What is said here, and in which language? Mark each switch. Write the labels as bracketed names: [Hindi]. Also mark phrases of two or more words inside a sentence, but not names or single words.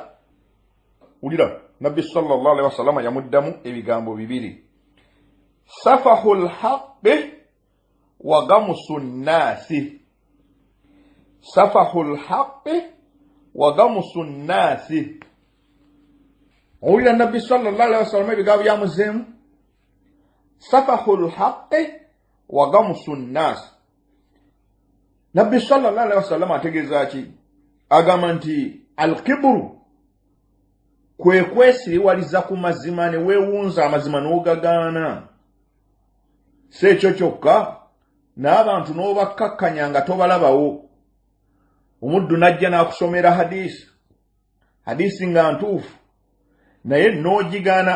[Ganda] Wulira, Nabbi [Arabic] صلى الله عليه وسلم [Ganda] yamuddamu ebigambo bibiri, [Arabic] سفه الحق وغمص الناس. سفه الحق وغمص الناس. [Ganda] Owulira Nabbi [Arabic] صلى الله عليه وسلم [Ganda] ebigambo byamuzeemu, [Arabic] سفه الحق وغمص الناس. [Ganda] Nabbi [Arabic] صلى الله عليه وسلم [Ganda] ategeeza ki? Agamba nti al-kibru kwe kwesiriwaliza ku mazima ne weewunza amazima n'ogagaana. Si ekyo kyokka, n'abantu n'obakkakkanya nga tobalabawo. Omuddu n'ajja n'akusomera hadisi nga ntuufu, naye n'ogigaana.